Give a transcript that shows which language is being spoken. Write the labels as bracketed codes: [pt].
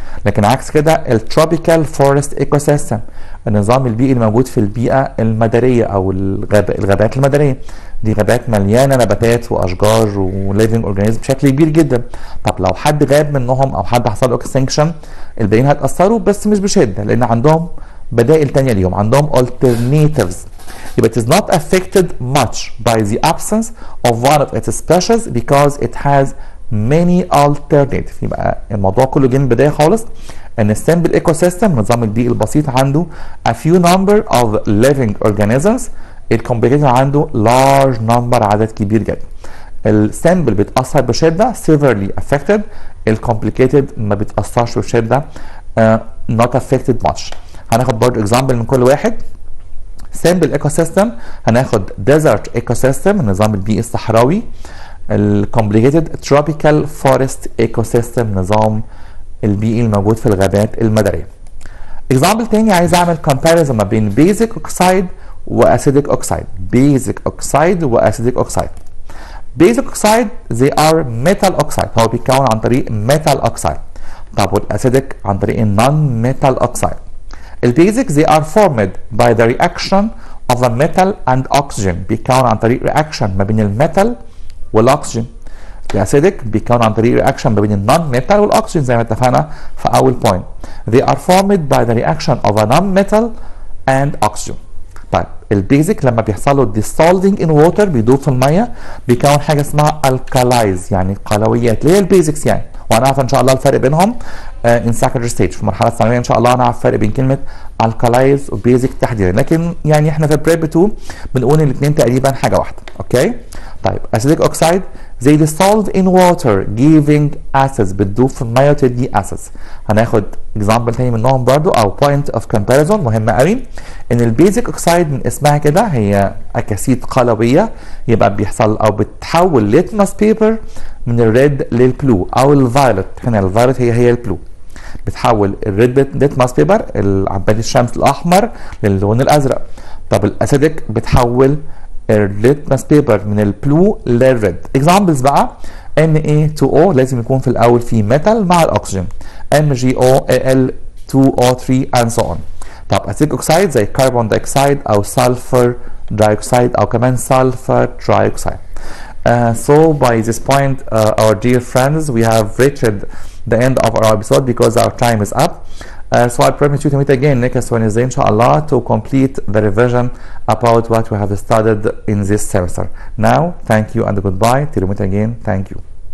[ar] لكن عكس كده التروبيكال فورست ايكو سيستم النظام البيئي الموجود في البيئه المداريه او الغابات المداريه، دي غابات مليانه نباتات واشجار وليفنج اورجانيزم بشكل كبير جدا. طب لو حد غاب منهم او حد حصل له اكستنكشن الباقيين هيتاثروا بس مش بشده لان عندهم بدائل ثانيه ليهم، عندهم alternatives. [en] يبقى it is not affected much by the absence of one of its species because it has many alternatives. [ar] يبقى الموضوع كله جه من البدايه خالص ان السامبل ايكو سيستم النظام البيئي البسيط عنده [en] a few number of living organisms. [ar] الكومبليكيتد عنده [en] large number [ar] عدد كبير جدا. السامبل بيتاثر بشده [en] severely affected، [ar] الكومبليكيتد ما بيتاثرش بشده [en] not affected much. [ar] هناخد برضه اكزامبل من كل واحد. سامبل ايكو سيستم هناخد desert ايكو سيستم النظام البيئي الصحراوي. الكومبليكيتد تروبيكال فورست ايكو سيستم النظام البيئي الموجود في الغابات المداريه. اكزامبل تاني عايز اعمل كومباريزون ما بين بيزك اوكسايد واسيديك اوكسايد. بيزك اوكسايد واسيديك اوكسايد. بيزك اوكسايد [en] they are metal oxide، [ar] هو بيتكون عن طريق metal oxide. طب والاسيديك عن طريق non metal oxide. [en] البيزك they are formed by the reaction of a metal and oxygen، [ar] بيتكون عن طريق رياكشن ما بين الميتال والاكسجين. الاسيديك بيكون عن طريق رياكشن ما بين النون ميتال والاكسجين زي ما اتفقنا في اول بوينت. [en] They are formed by the reaction of a non-metal and oxygen. [ar] طيب البيزك لما بيحصل له [en] dissolving in water [ar] بيدوب في الميه بيكون حاجه اسمها alkalis يعني قلويات اللي هي البيزكس يعني، وهنعرف ان شاء الله الفرق بينهم [en] in secondary stage [ar] في المرحله الثانويه ان شاء الله هنعرف الفرق بين كلمه alkalis وبيزك تحديدا، لكن يعني احنا في بريب 2 بنقول الاثنين تقريبا حاجه واحده. اوكي طيب [en] acidic oxide they dissolve in water giving acids [ar] بتدوب في الميه وتدي [en] acids. [ar] هناخد example تاني منهم برضو او [en] point of comparison [ar] مهمه قوي ان البيزك اوكسايد من اسمها كده هي اكاسيد قلويه، يبقى بيحصل او بتحول ليتمس بيبر من الريد للبلو او الفايولت. هنا الفايولت هي البلو، بتحول الريد ليتمس بيبر عباد الشمس الاحمر للون الازرق. طب الاسيدك بتحول الليتمس بيبر من البلو للريد. اكزامبلز بقى Na2O لازم يكون في الاول في ميتال مع الاكسجين، MgO Al2O3 [en] and so on. [ar] طب اسيتيك اوكسايد زي كربون دايوكسيد او سلفر دايوكسيد او كمان سلفر ترايوكسيد. [en] So by this point, our dear friends, we have reached the end of our episode because our time is up. So I promise you to meet again next Wednesday, inshallah, to complete the revision about what we have studied in this semester. Now, thank you and goodbye. Till we meet again, thank you.